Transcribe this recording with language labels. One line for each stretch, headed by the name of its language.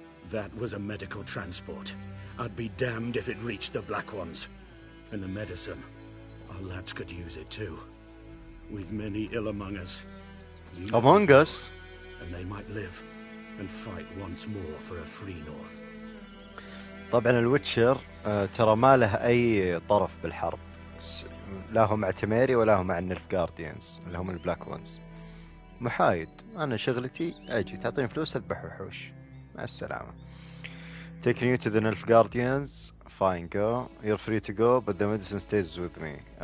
English: That was a medical transport. I'd be damned if it reached the Black Ones. And the medicine, our lads could use it too. We've many ill among us. Among us? And they might live and fight once more for a free North.
Arabic: طبعا الويتشر ترى ما له أي طرف بالحرب. لا هو مع تيميري ولا هو مع النيلف جارديانز اللي هم البلاك وانز. محايد. أنا شغلتي أجي تعطيني فلوس أذبح وحوش. مع السلامة.
English: Taking you to the Nilf Guardians. Fine, go. You're free to go, but the medicine stays with me.